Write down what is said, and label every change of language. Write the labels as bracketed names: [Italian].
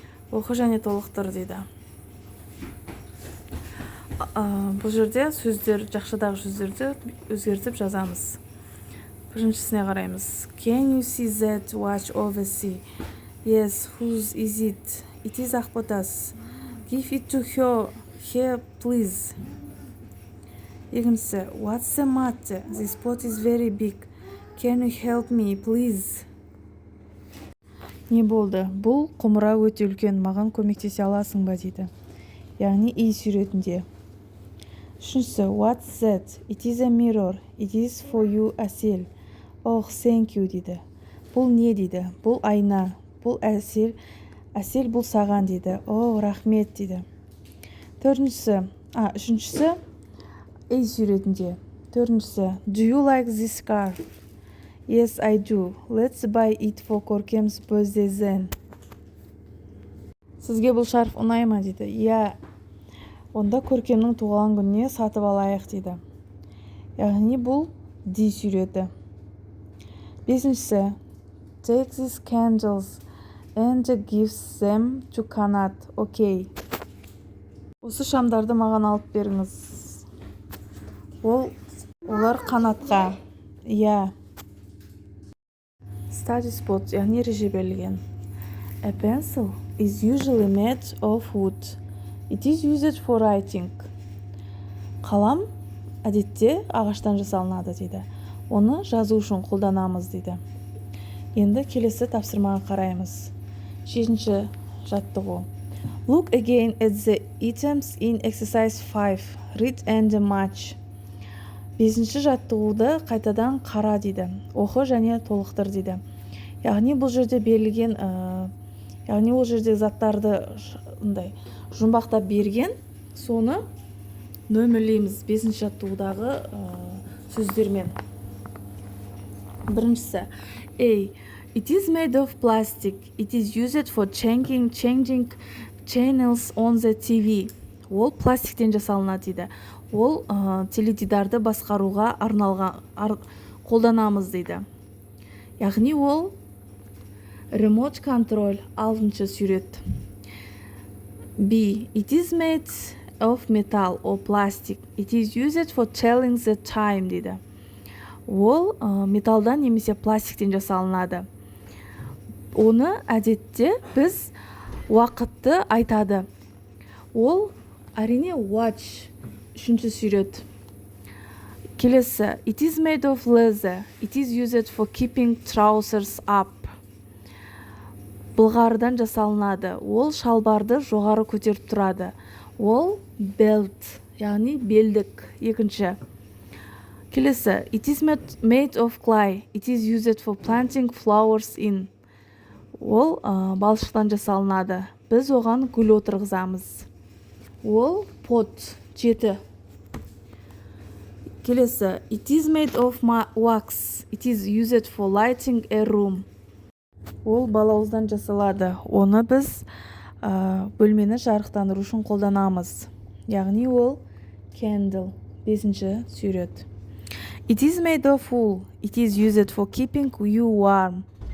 [Kazakh] Оқы және толықтыр дейді. Бұл жерде сөздер, жақшадағы сөздерді өзгертіп жазамыз. Біріншісіне қараймыз. [English] Can you see that watch over sea? Yes, whose is it? It is Ақботас. Give it to her, please. [Kazakh] Екіншісі. [English] What's the matter? This pot is very big. Can you help me, please? [Kazakh] Не болды? Бұл құмыра өте үлкен, маған көмектесе аласың ба дейді. Яғни и суретінде. Үшіншісі, [English] what's that? It is a mirror. It is for you, Әсел. Oh, thank you [Kazakh] дейді. Бұл не дейді? Бұл айна. Бұл Әсел. Әсел бұл саған дейді. Oh, рахмет дейді. Үшіншісі, и суретінде. Төртіншісі, [English] do you like this scarf? Yes, I do. Let's buy it for Көркем's birthday then. [Kazakh] Сізге бұл шарф ұнай ма дейді. Иә. Онда Көркемнің туған күніне сатып алайық дейді. Яғни бұл ди суреті. Бесіншісі. [English] Take these candles and give them to Канат. Окей. [Kazakh] Осы шамдарды маған алып беріңіз. Олар Қанатқа. Иә. [English] Study spot, [Kazakh] яғни ереже берілген. [English] A pencil is usually made of wood. It is used for writing. [Kazakh] Қалам әдетте ағаштан жасалынады дейді. Оны жазу үшін қолданамыз дейді. Енді келесі тапсырмаға қараймыз. 7-ші жаттығу. [English] Look again at the items in exercise 5. Read and match. [Kazakh] 5-ші жаттығуды қайтадан қара дейді. Оқы және толықтыр дейді. Яғни бұл жерде берілген, яғни ол жерде заттарды жұмбақтап берген, соны нөмірлейміз 5-ші жаттығудағы сөздермен. Біріншісі. [English] A. It is made of plastic. It is used for changing channels on the TV. [Kazakh] Ол пластиктен жасалынады дейді. Ол теледидарды басқаруға арналған қолданамыз дейді. Яғни ол remote control 6-шы сурет. B. [English] It is made of metal or plastic. It is used for telling the time [Kazakh] дейді. Ол металдан немесе пластиктен жасалынады. Оны әдетте біз уақытты айтады. Ол әрине watch 3-ші сурет. Келесі. [English] It is made of leather. It is used for keeping trousers up. [Kazakh] Былғарыдан жасалынады. Ол шалбарды жоғары көтеріп тұрады. Ол belt, яғни белдік. 2-ші. Келесі. [English] It is made of clay. It is used for planting flowers in. [Kazakh] Ол балшықтан жасалынады. Біз оған гүл отырғызамыз. Ол pot 7. [English] Келесі. It is made of wax. It is used for lighting a room. [Kazakh] Ол балауыздан жасалады. Оны біз бөлмені жарықтандыру үшін қолданамыз. Яғни ол candle 5-ші сурет. [English] It is made of wool. It is used for keeping you warm.